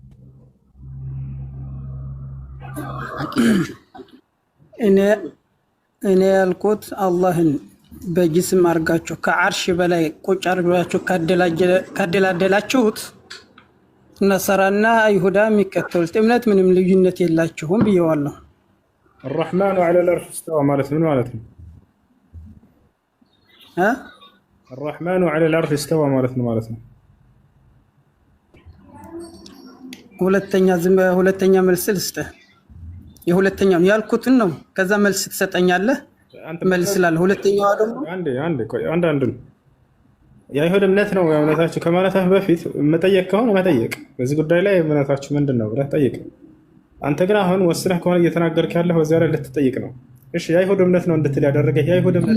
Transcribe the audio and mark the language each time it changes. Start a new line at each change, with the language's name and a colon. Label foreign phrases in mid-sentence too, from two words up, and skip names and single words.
Amharic: እኔ ያልኩት አላህን በጅስም አድርጋችሁ ከዓርሽ በላይ ቁጭ አድርጋችሁ ካደላደላችሁት ነሰራና አይሁዳ የሚከተሉት እምነት ምንም ልዩነት የላችሁም ብየዋለሁ።
Arabic: الرحمن على العرش استوى
Amharic: ማለት ምን ማለት ነው?
Arabic: الرحمن على العرش استوى
Amharic: ማለት ነው ማለት ነው። ሁለተኛ መልስ ልስጥህ። የሁለተኛው ያልኩትን ነው። ከዛ መልስ ትሰጠኛለህ። መልስ ላለ ሁለተኛው ደግሞ አንድ የአይሁድ እምነት ነው እምነታችሁ ከማለትህ በፊት መጠየቅ ከሆነ መጠየቅ በዚህ ጉዳይ ላይ እምነታችሁ ምንድን ነው ብለህ ጠይቅ። አንተ ግን አሁን ወስነህ ከሆነ እየተናገርክ ያለህ በዚያ ላይ ልትጠይቅ ነው። እሺ የአይሁድ እምነት ነው እንድትል ያደረገህ የአይሁድ እምነት